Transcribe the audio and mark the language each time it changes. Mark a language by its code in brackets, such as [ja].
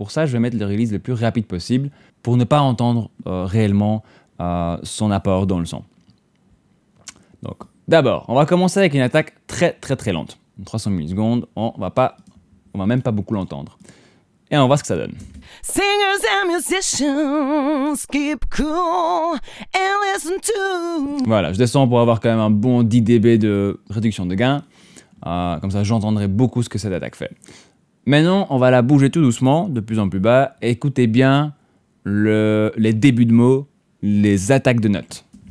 [fr] Pour ça, je vais mettre le release le plus rapide possible pour ne pas entendre réellement son apport dans le son. Donc, d'abord, on va commencer avec une attaque très très très lente. 300 millisecondes, on va même pas beaucoup l'entendre. Et on va voir ce que ça donne. [en] Singers and musicians keep cool and listen to. [fr] Voilà, je descends pour avoir quand même un bon 10 dB de réduction de gain. Comme ça, j'entendrai beaucoup ce que cette attaque fait. Maintenant, on va la bouger tout doucement, de plus en plus bas. Écoutez bien les débuts de mots, les attaques de notes.